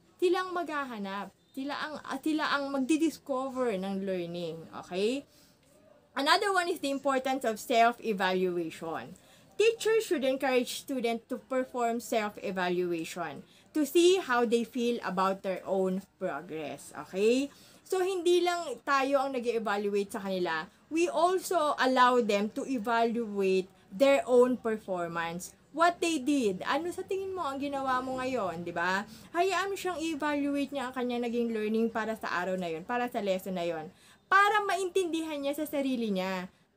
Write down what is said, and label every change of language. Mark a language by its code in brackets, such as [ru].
[tl] Sila ang maghahanap. Sila ang magdi-discover ng learning. Okay? [en] Another one is the importance of self-evaluation. Teachers should encourage students to perform self-evaluation to see how they feel about their own progress. Okay? [tl] So, hindi lang tayo ang nag-evaluate sa kanila. [en] We also allow them to evaluate their own performance. What they did. [tl] Ano sa tingin mo ang ginawa mo ngayon, di ba? Hayaan mo siyang i-evaluate niya ang kanya naging learning para sa araw na yon, para sa lesson na yon, para maintindihan niya sa sarili niya.